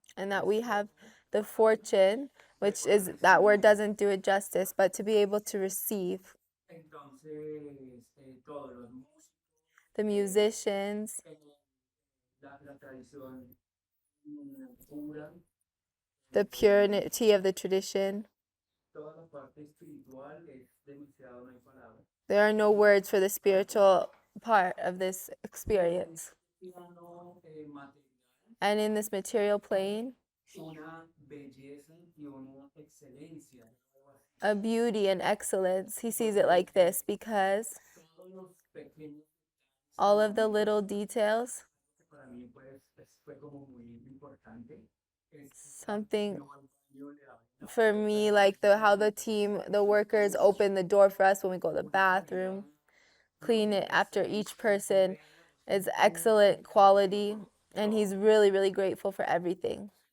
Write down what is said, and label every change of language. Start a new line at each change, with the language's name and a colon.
English: and that we have the fortune, which is, that word doesn't do it justice, but to be able to receive
Spanish: entonces todos los músicos,
English: the musicians,
Spanish: la tradición pura,
English: the purity of the tradition.
Spanish: toda la parte espiritual es demasiado, no hay palabras.
English: There are no words for the spiritual part of this experience.
Spanish: Plano material,
English: And in this material plane,
Spanish: una belleza y una excelencia.
English: a beauty and excellence. He sees it like this because
Spanish: Todos los pequeños
English: all of the little details,
Spanish: para mí pues fue como muy importante.
English: something for me, like how the team, the workers open the door for us when we go to the bathroom, clean it after each person, is excellent quality, and he's really, really grateful for everything.